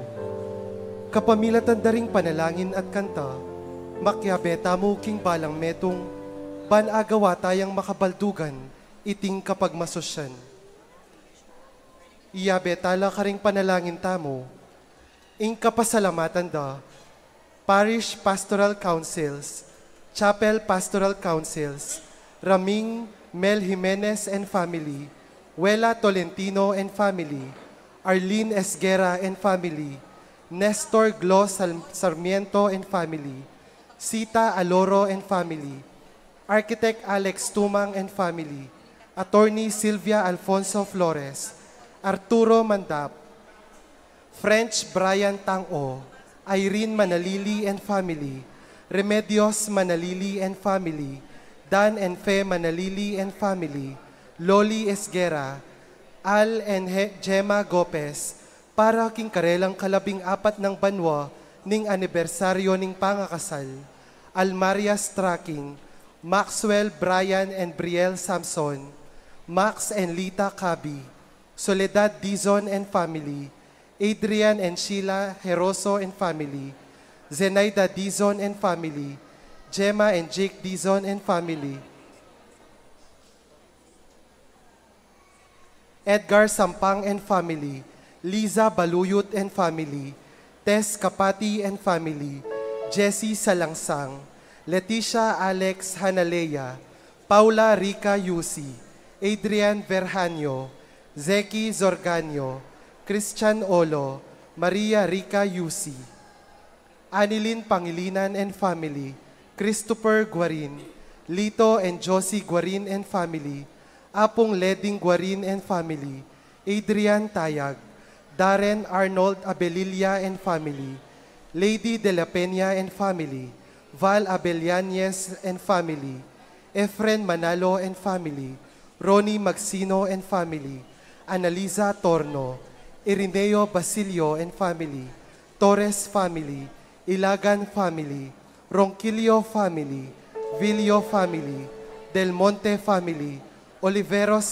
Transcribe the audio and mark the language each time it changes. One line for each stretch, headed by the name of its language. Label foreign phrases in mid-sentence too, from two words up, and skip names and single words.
Pampanga: Kapamilatan da ring panalangin at kanta, makyabeta mo king balang metong, banagawa tayang makabaldugan, iting kapag masusyan. Iyabetala ka ring panalangin tamo, ing kapasalamatan da, Parish Pastoral Councils, Chapel Pastoral Councils, Raming Mel Jimenez
English: and family,
Pampanga: Wela Tolentino
English: and family,
Pampanga: Arlene Esguera
English: and family, Nestor Glo Sarmiento and family, Sita Aloro and family, Architect Alex Tumang and family, Attorney Silvia Alfonso Flores, Arturo Mandap, French Brian Tang-o, Irene Manalili and family, Remedios Manalili and family, Dan and Fe Manalili and
Pampanga: family, Loli Esguera, Al and Gemma Gopez, para king karelang kalabing-4 ng banwa ning anibersaryo ning pangakasal, Almaria Straking,
English: Maxwell Brian and Brielle Samson, Max and Lita Cabi, Soledad Dizon and family, Adrian and Sheila Heroso and family, Zenaida Dizon and family, Gemma and Jake Dizon and family, Edgar Sampang and family, Liza Baluyot and family, Tess Kapati and family, Jessie Salangsang, Leticia Alex Hanaleya, Paula Rica Yusi, Adrian Verhanyo, Zeki Zorganyo, Christian Olo, Maria Rica Yusi, Anilin Pangilinan and family, Christopher Guarin, Lito and Josie Guarin and family, Apong Leding Guarin and family, Adrian Tayag, Darren Arnold Abelilia and family, Lady De La Peña and family, Val Abelianes and family, Efren Manalo and family, Ronnie Magsino and family, Analiza Torno, Irineo Basilio and family, Torres family, Ilagan family, Ronquillo family, Villo family, Del Monte family, Oliveros